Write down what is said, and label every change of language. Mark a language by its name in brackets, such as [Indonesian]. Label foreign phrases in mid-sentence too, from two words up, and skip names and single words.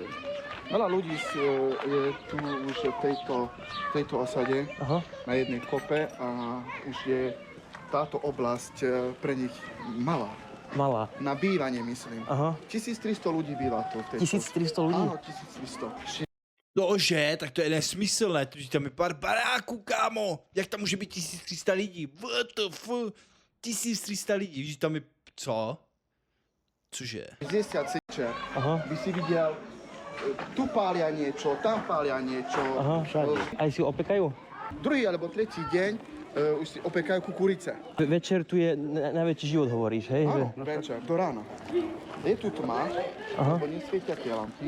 [Slovak] Veľa ľudí je tu už v tejto osade Aha. na jednej kope a už je táto oblasť pre nich malá. Malá. Na bývanie, myslím. Aha. 1300 ľudí býva tu. V tejto 1300 ľudí? Áno, 1300. [Czech] Nože, tak to je nesmyslné, tam je pár baráků, kámo. Jak tam může být 1300 lidí? WTF? 1300 lidí, víš, tam je... Co? Cože? 60 sečer. [Slovak] Aha. By si videl, tu pália niečo, tam pália niečo. Aha. Aj si ho opekajú? Druhý alebo tretí deň už si opekajú kukurice. Večer tu je najväčší život, hovoríš, hej? Áno, večer, do rána. Je tu tma, lebo nesvietia tie lampy.